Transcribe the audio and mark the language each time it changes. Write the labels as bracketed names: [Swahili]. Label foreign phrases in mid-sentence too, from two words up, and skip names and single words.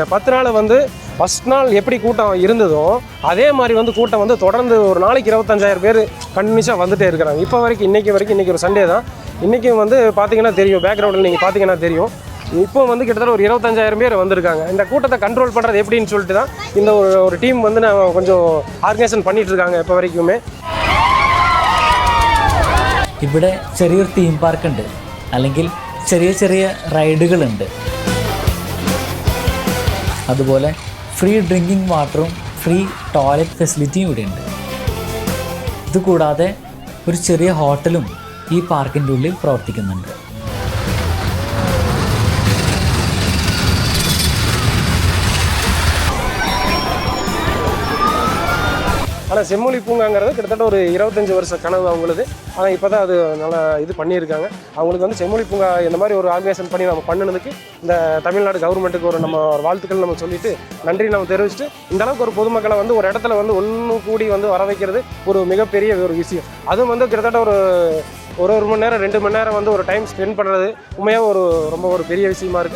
[Tamil] 10 நாள் வந்து ஃபஸ்ட் நாள் எப்படி கூட்டம் இருந்ததோ அதே மாதிரி வந்து கூட்டம் வந்து தொடர்ந்து ஒரு நாளைக்கு 25,000 பேர் கண்டினியூஸாக வந்துகிட்டே இருக்கிறாங்க. இப்போ வரைக்கும் இன்றைக்கி ஒரு சண்டே தான். இன்றைக்கும் வந்து பார்த்தீங்கன்னா தெரியும், பேக்ரவுண்டில் நீங்கள் பார்த்தீங்கன்னா தெரியும், இப்போ வந்து கிட்டத்தட்ட ஒரு 25,000 பேர் வந்திருக்காங்க. இந்த கூட்டத்தை கண்ட்ரோல் பண்ணுறது எப்படின்னு சொல்லிட்டு தான் இந்த ஒரு டீம் வந்து நான் கொஞ்சம் ஆர்கனைசேஷன் பண்ணிகிட்டு இருக்காங்க ഇപ്പോൾ വரைക്കുമേ. [Malayalam] ഇവിടെ ചെറിയൊരു [English] theme park [Malayalam] ഉണ്ട്, അല്ലെങ്കിൽ ചെറിയ ചെറിയ റൈഡുകളുണ്ട്. അതുപോലെ [English] free drinking water free toilet facility [Malayalam] ഇവിടെ ഉണ്ട്. ഇതുകൂടാതെ ഒരു ചെറിയ ഹോട്ടലും ഈ പാർക്കിൻ്റെ ഉള്ളിൽ പ്രവർത്തിക്കുന്നുണ്ട്. [Tamil] ஆனால் செம்மொழி பூங்காங்கிறது கிட்டத்தட்ட ஒரு 25 வருஷ கனவு அவங்களுது. ஆனால் இப்போ தான் அது நல்லா இது பண்ணியிருக்காங்க. அவங்களுக்கு வந்து செம்மொழி பூங்கா இந்த மாதிரி ஒரு ஆர்கனைசேஷன் பண்ணி நம்ம பண்ணினதுக்கு இந்த தமிழ்நாடு கவர்மெண்ட்டுக்கு ஒரு வாழ்த்துக்கள் நம்ம சொல்லிட்டு நன்றி நம்ம தெரிவிச்சுட்டு, இந்த அளவுக்கு ஒரு பொதுமக்களை வந்து ஒரு இடத்துல வந்து ஒன்று கூடி வந்து வர வைக்கிறது ஒரு மிகப்பெரிய ஒரு விஷயம். அதுவும் வந்து கிட்டத்தட்ட ஒரு மணி நேரம் 2 மணி நேரம் வந்து ஒரு [English] time spend [Tamil] பண்ணுறது உண்மையாக ரொம்ப ஒரு பெரிய விஷயமா இருக்குது.